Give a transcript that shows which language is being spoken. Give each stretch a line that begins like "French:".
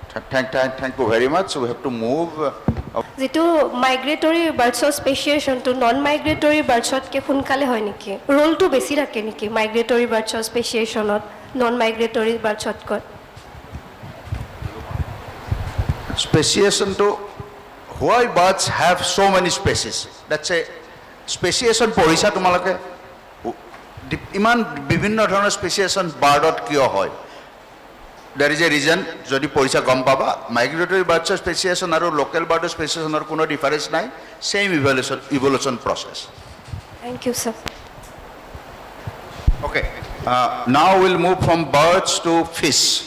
English: Thank you very much. So we have to move.
Assamese: যেটো migratory বাৰ্ডছৰ স্পেচিয়েশ্যনটো non migratory বাৰ্ডছতকৈ সোনকালে হয় নেকি ৰোলটো বেছি থাকে নেকি migratory বাৰ্ডছৰ স্পেচিয়েশ্যনত non migratory বাৰ্ডছতকৈ
English: Speciation to why birds have so many species. That's a speciation
Assamese: পঢ়িছা তোমালোকে ইমান বিভিন্ন ধৰণৰ স্পেচিয়েশ্যন বাৰ্ডত কিয় হয়
English: There is a reason,
Assamese: যদি পঢ়িছা গম পাবা মাইগ্ৰেটৰী বাৰ্ডছৰ স্পেচিয়েশ্যন আৰু লোকেল বাৰ্ডৰ স্পেচিয়েশ্যনৰ কোনো ডিফাৰেন্স নাই same evolution process
English: Thank you, sir. Okay, now we'll move from birds to fish.